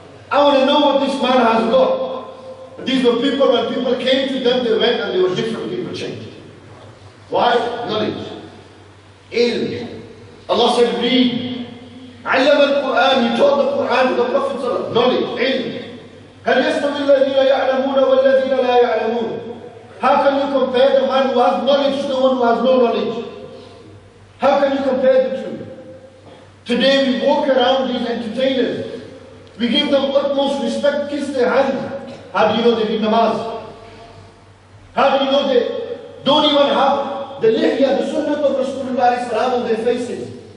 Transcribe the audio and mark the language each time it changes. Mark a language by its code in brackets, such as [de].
[en] I want to know what this man has got. But these were people, when people came to them, they went and they were different people changed. Why? Knowledge. Ilm. Allah said, read. Allam al-Quran, He taught the Quran to the Prophet. Knowledge, ilm. [ar] هل يستوي الذين يعلمون والذين لا يعلمون? [en] How can you compare the man who has knowledge to the one who has no knowledge? How can you compare the two? Today we walk around these entertainers. We give them utmost respect, kiss their hands. How do you know they read namaz? How do you know they don't even have the lihya, the sunnah of Rasulullah on their faces?